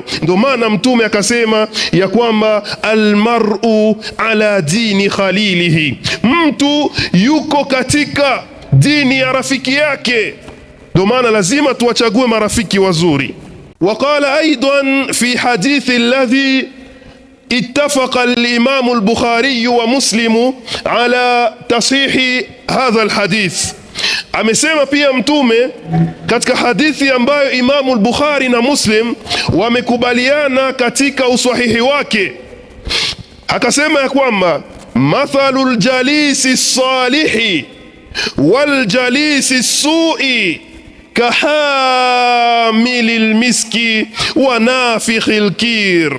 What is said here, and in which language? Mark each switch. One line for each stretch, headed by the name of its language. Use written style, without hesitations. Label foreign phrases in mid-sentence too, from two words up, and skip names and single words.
Swahili: Ndio maana Mtume akasema ya kwamba
Arabic: المرء على دين خليله,
Swahili: mtu yuko katika dini ya rafiki yake. Ndio maana lazima tuwachague marafiki wazuri.
Arabic: وقال أيضا في الحديث الذي اتفق الإمام البخاري ومسلم على تصحيح هذا الحديث,
Swahili: amesema pia Mtume katika hadithi ambayo Imamu al-Bukhari na Muslim wamekubaliana katika usahihi wake, akasema ya kwamba
Arabic: مثل الجليس الصالح والجليس السوء كحامل المسك ونافخ الكير.